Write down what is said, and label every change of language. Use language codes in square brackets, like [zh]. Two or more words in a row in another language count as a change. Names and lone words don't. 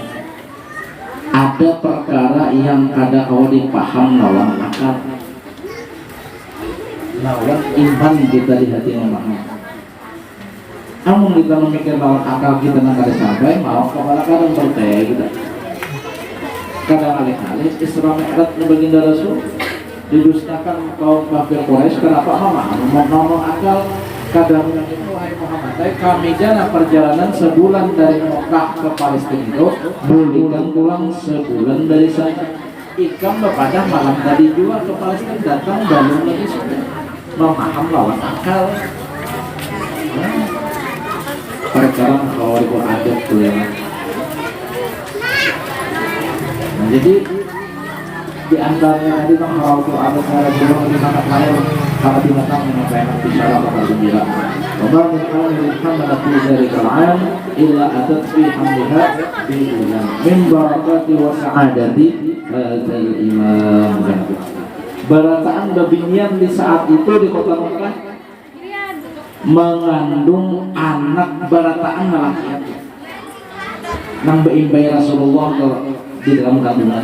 [bjn] Ada perkara yang kada kau dipaham lawan akal, lawan iman kita di hati memaham. Namun kita memikir lawan akal kita nak kada sampai, mau kepala kadang berteh kita. Kadang alih-alih Isra Mi'raj baginda Rasul didustakan kaum kafir Quraisy. Kenapa mau ngomong akal? Kadang wahai Muhammad, kami jalan perjalanan sebulan dari Mekah ke Palestina itu, bulan pulang sebulan dari sana. Ikam pada malam tadi juga ke Palestina datang belum lagi sudah memaham lawan akal. Perkara kalau itu adat tuh ya. Nah, jadi di antaranya tadi kalau itu adat cara dulu di sangat lain. Para binatang menyampaikan bicara kabar gembira. [ar] وما من أول الحملة ذلك العام إلا أتت في حملها بغلام من بركة وسعادة هذا الإمام. [bjn] Barataan babinian di saat itu di kota Mekah mengandung anak barataan laki-laki. Nang beimbai Rasulullah di dalam kandungan.